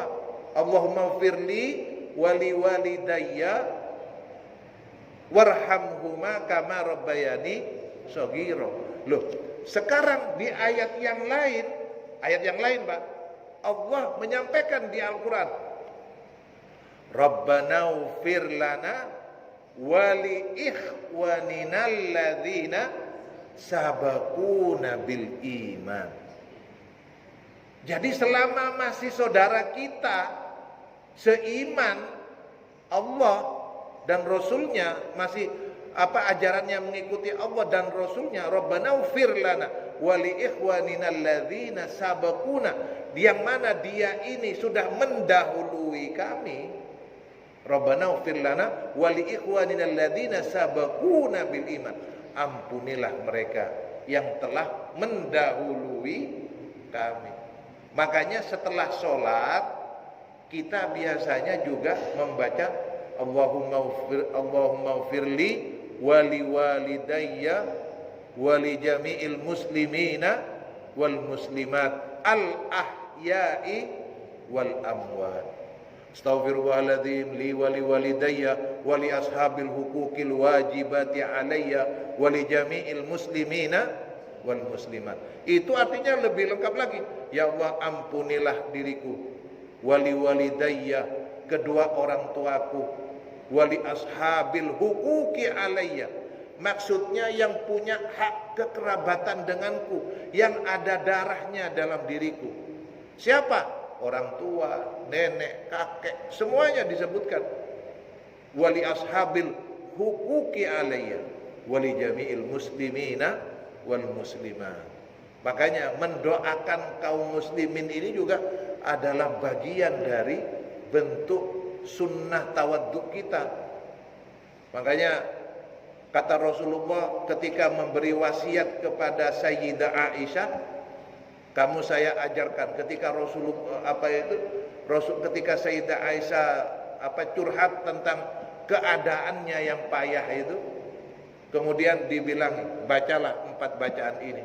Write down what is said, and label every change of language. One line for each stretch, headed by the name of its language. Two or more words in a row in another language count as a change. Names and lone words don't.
Arabic: اللهم اغفر لي ولوالدي وارحمهما كما ربياني صغيرا.
Indonesian: Loh, sekarang di ayat yang lain Pak, Allah menyampaikan di Al-Qur'an,
Arabic: ربنا اغفر لنا ولإخواننا الذين سبقونا بالإيمان.
Indonesian: Jadi selama masih saudara kita seiman, Allah dan Rasulnya masih ajarannya mengikuti Allah dan Rasulnya,
Arabic: ربنا اغفر لنا ولإخواننا الذين سبقونا,
Indonesian: yang mana dia ini sudah mendahului kami.
Arabic: ربنا اغفر لنا ولإخواننا الذين سبقونا بالإيمان.
Indonesian: Ampunilah mereka yang telah mendahului kami. Makanya setelah sholat kita biasanya juga membaca
Arabic: اللهم اغفر لي ولوالدي ولجميع المسلمين والمسلمات الأحياء والأموات. أستغفر الله العظيم لي ولوالدي ولأصحاب الحقوق الواجبات علي ولجميع المسلمين والمسلمات.
Indonesian: Itu artinya lebih lengkap lagi. Ya Allah, ampunilah diriku,
Arabic: ولوالدي,
Indonesian: kedua orang tuaku,
Arabic: ولأصحاب الحقوق علي,
Indonesian: maksudnya yang punya hak kekerabatan denganku, yang ada darahnya dalam diriku. Siapa? Orang tua, nenek, kakek, semuanya disebutkan.
Arabic: ولأصحاب الحقوق علي ولجميع المسلمين والمسلمات.
Indonesian: Makanya mendoakan kaum muslimin ini juga adalah bagian dari bentuk sunnah tawaddu kita. Makanya kata Rasulullah ketika memberi wasiat kepada Sayyidah Aisyah, kamu saya ajarkan, ketika Rasulullah ketika Sayyidah Aisyah curhat tentang keadaannya yang payah itu, kemudian dibilang bacalah 4 bacaan ini.